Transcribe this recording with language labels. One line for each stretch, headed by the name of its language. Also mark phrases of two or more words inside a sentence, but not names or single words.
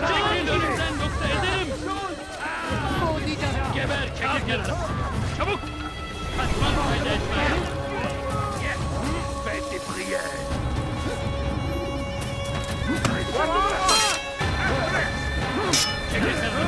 Turkish: Çekil önümden yoksa ederim. Geber kafir. Çabuk. Kaçmaz fayda etmez.
French: Faites des prières.
Turkish: Çekil.